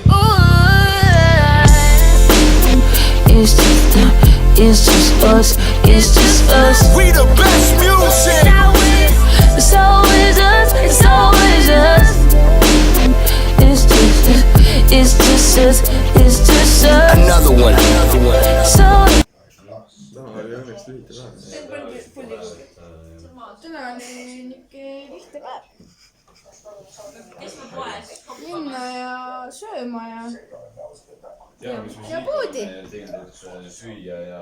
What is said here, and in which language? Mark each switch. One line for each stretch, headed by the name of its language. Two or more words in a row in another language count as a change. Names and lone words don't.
English: Ooh. It's just us. It's just us. We the best music. It's always us. It's always us. It's just us. It's just us. Another one. So
Estonian: täna on niuke lihtne päev. Kes me poes? Minna ja sööma ja poodi. Süüa ja